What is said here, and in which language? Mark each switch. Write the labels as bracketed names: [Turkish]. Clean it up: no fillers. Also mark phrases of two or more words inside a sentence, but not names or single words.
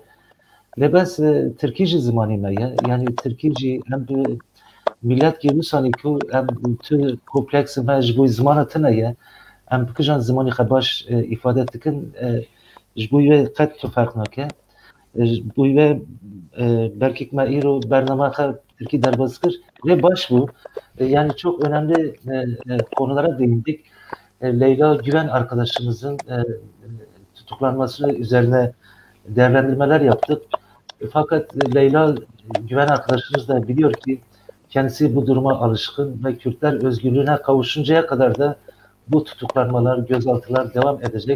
[Kurdish] Lebes Tirkî jî zimanê me ye. Yani Tirkî jî hem bi millet Wîsanî ku em tu kompleksê me ji bo zimana tune ye. Em bikijan zimanê xwe baş îfade dikin ji bo wê qet tu ferq nake. Ji bo wê belkî me îro bername xwe Tirkî derbas kir ve baş bû. [Turkish] Yani çok önemli konulara değindik. Leyla Güven arkadaşımızın tutuklanması üzerine değerlendirmeler yaptık. Fakat Leyla Güven arkadaşımız da biliyor ki kendisi bu duruma alışkın ve Kürtler özgürlüğüne kavuşuncaya kadar da bu tutuklanmalar, gözaltılar devam edecek.